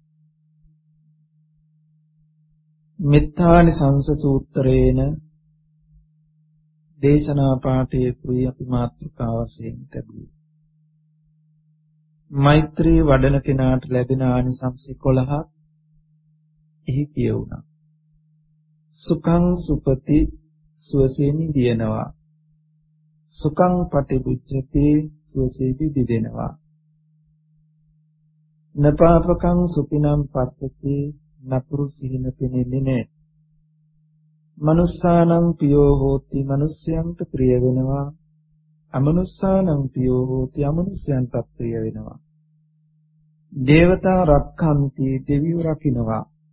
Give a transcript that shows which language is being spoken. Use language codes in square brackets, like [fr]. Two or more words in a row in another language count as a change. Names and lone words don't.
[si] මෙත්තානි සංස සූත්‍රයේන දේශනා පාඨයේ කුයි අපි මාතෘකාව වශයෙන් තිබුණා. මෛත්‍රී වඩන කෙනාට ලැබෙන ආනිසංස 11ක් එහි කියවුණා. [pi] සුඛං සුපති [si] සුවසේ නිදිනවා. [pi] සුඛං පටිවිච්ඡති [si] සුවසේ දිදෙනවා. [pi] නපාපකං සුඛිනම් පස්සති [si] නපුරු සිහින පෙනෙන්නේ නැහැ. [pi] මනුස්සානං පියෝ හෝති [si] මනුස්සයන්ට ප්‍රිය වෙනවා. [pi] අමනුස්සානං පියෝ හෝති [si] අමනුස්සයන්ට ප්‍රිය වෙනවා. [pi] දේවතා රක්ඛන්ති [si] දෙවියෝ රකින්නවා.